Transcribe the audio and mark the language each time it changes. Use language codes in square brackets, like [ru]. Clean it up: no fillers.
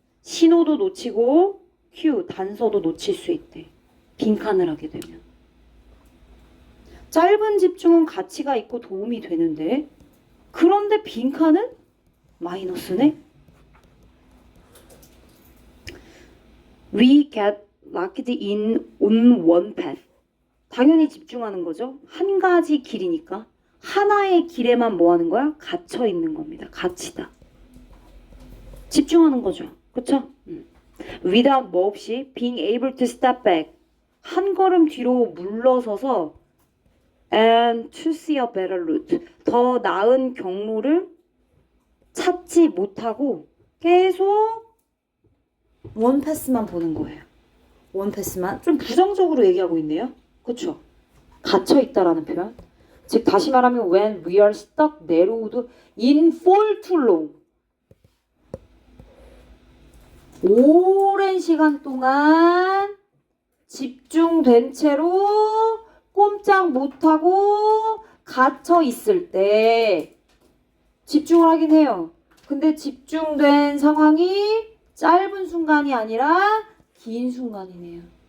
[ko] 신호도 놓치고 큐, 단서도 놓칠 수 있대. 빈칸을 하게 되면. 짧은 집중은 가치가 있고 도움이 되는데 그런데 빈칸은 마이너스네? [en] We get locked in on one path. [ko] 당연히 집중하는 거죠. 한 가지 길이니까. 하나의 길에만 뭐 하는 거야? 갇혀 있는 겁니다. 갇히다. 집중하는 거죠. 그쵸? [en] Without [ko] 뭐 없이 [en] being able to step back. [ko] 한 걸음 뒤로 물러서서 [en] and to see a better route. [ko] 더 나은 경로를 찾지 못하고 계속 원 패스만 보는 거예요. 원 패스만. 좀 부정적으로 얘기하고 있네요. 그쵸? 갇혀있다라는 표현. 즉 다시 말하면 [en] when we are stuck narrowed in for too long. [ko] 오랜 시간 동안 집중된 채로 꼼짝 못하고 갇혀 있을 때 집중을 하긴 해요. 근데 집중된 상황이 짧은 순간이 아니라 긴 순간이네요.